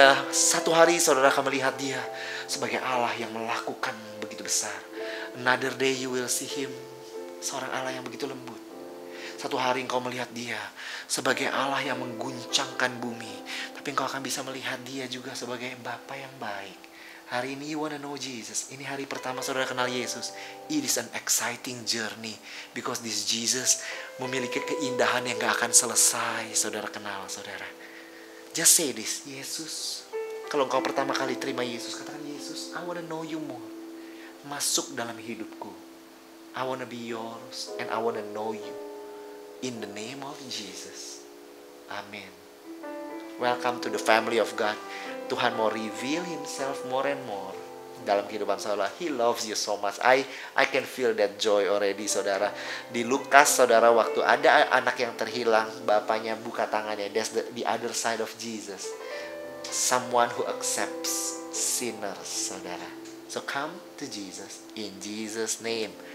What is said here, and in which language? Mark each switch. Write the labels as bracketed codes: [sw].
[id] Satu hari saudara akan melihat dia sebagai Allah yang melakukan begitu besar. [en] Another day you will see him, [id] seorang Allah yang begitu lembut. Satu hari engkau melihat dia sebagai Allah yang mengguncangkan bumi. Tapi engkau akan bisa melihat dia juga sebagai Bapa yang baik. Hari ini [en] you wanna know Jesus. [id] Ini hari pertama saudara kenal Yesus. [en] It is an exciting journey. Because this Jesus [id] memiliki keindahan yang gak akan selesai saudara kenal, saudara. Just say this, Yesus. Kalau engkau pertama kali terima Yesus, katakan, Yesus, [en] I wanna know you more. [id] Masuk dalam hidupku. [en] I wanna be yours and I wanna know you. In the name of Jesus. Amen. Welcome to the family of God. [id] Tuhan mau reveal Himself more and more dalam kehidupan saudara. [en] He loves you so much. I can feel that joy already, saudara. [id] Di Lukas, saudara, waktu ada anak yang terhilang, bapaknya buka tangannya. [en] That's the other side of Jesus. Someone who accepts sinners, saudara. So come to Jesus in Jesus' name.